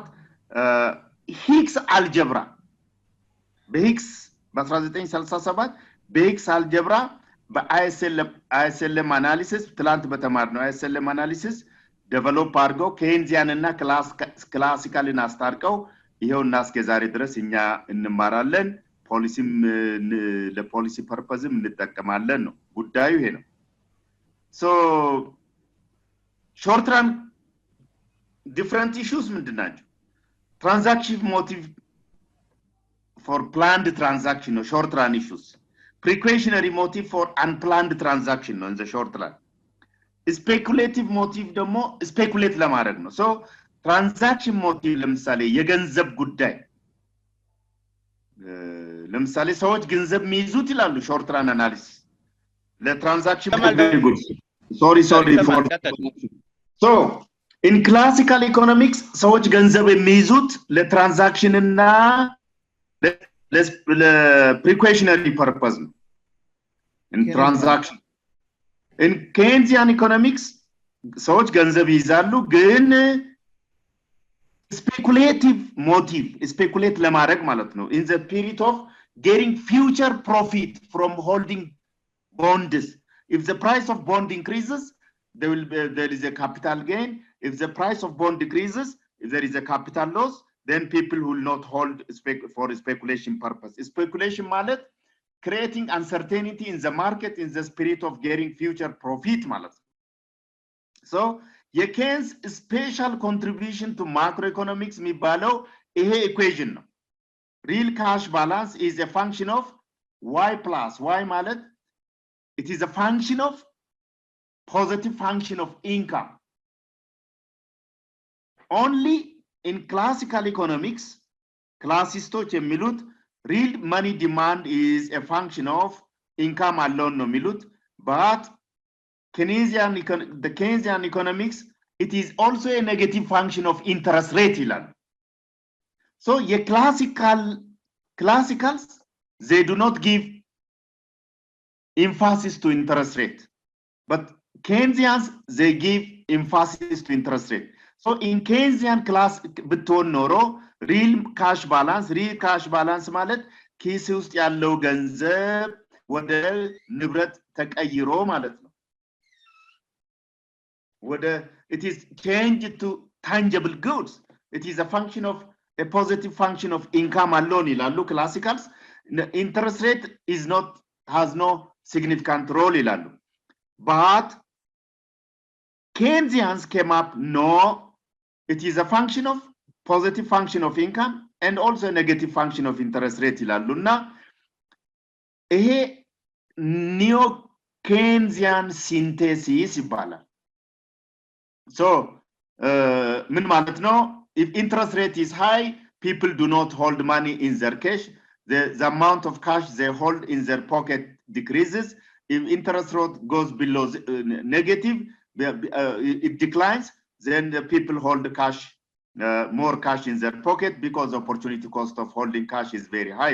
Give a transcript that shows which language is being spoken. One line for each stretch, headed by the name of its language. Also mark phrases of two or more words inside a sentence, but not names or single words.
Amharic: ሂክስ አልጀብራ በሂክስ በ1937 በሂክስ አልጀብራ በአይኤስኤልኤም አናሊሲስ ትላንት በተማርነው
English: IS-LM analysis
Amharic: ዴቨሎፕ አድርገው ኬንዚያን እና ክላሲካልን አስታርቀው ይሄውና እስከ ዛሬ ድረስ እኛ እንማራለን ፖሊሲም
English: policy purpose
Amharic: እንጠቀማለን ነው ጉዳዩ ይሄ ነው so
English: short run different issues ምንድናቸው transaction motive for planned transaction or short run issues precautionary motive for unplanned transaction no in the short run speculative motive ደግሞ speculate
Amharic: ለማድረግ ነው
English: so transaction motive
Amharic: ለምሳሌ የገንዘብ ጉዳይ ለምሳሌ ሰዎች ገንዘብ የሚይዙት ይላሉ
English: short run analysis
Amharic: ለትራንዛክሽን
English: sorry for so in classical economics
Amharic: ሰዎች ገንዘብ የሚይዙት ለትራንዛክሽን እና
English: precautionary purpose in transaction in Keynesian economics
Amharic: ሰዎች ገንዘብ ይይዛሉ ግን
English: speculative motive speculate
Amharic: ለማድረግ ማለት ነው
English: in the period of getting future profit from holding bonds if the price of bond increases there is a capital gain if the price of bond decreases if there is a capital loss then people will not hold for speculation purpose speculation ማለት creating uncertainty in the market in the spirit of getting future profit ማለት so የኬንስ special contribution to macroeconomics የሚባለው ይሄ equation ነው real cash balance is a function of y plus y ማለት it is a function of positive function of income only in classical economics
Amharic: classisቶች የሚሉት
English: real money demand is a function of income alone
Amharic: ነው የሚሉት
English: but the Keynesian economics it is also a negative function of interest rate ይላል so your classicals they do not give emphasis to interest rate But Keynesians, they give emphasis to interest rate. So in Keynesian class, beton noro, real cash balance malet,
Amharic: ኪስ ውስጥ ያለው ገንዘብ ወደ ንብረት ተቀይሮ ማለት ነው።
English: It is changed to tangible goods. It is a function of a positive function of income alone ይላሉ classicals. Interest rate has no significant role ይላሉ. But Keynesians came up, no, it is a function of positive function of income and also a negative function of interest rate
Amharic: ይላሉ እና ይሄ ኒዮ ኬንዚያን ሲንቴሲስ ይባላል።
English: So
Amharic: ምን ማለት ነው?
English: If interest rate is high, people do not hold money in their cash. The amount of cash they hold in their pocket decreases. If interest rate goes below negative, it declines, then the people hold the cash, more cash in their pocket because the opportunity cost of holding cash is very high.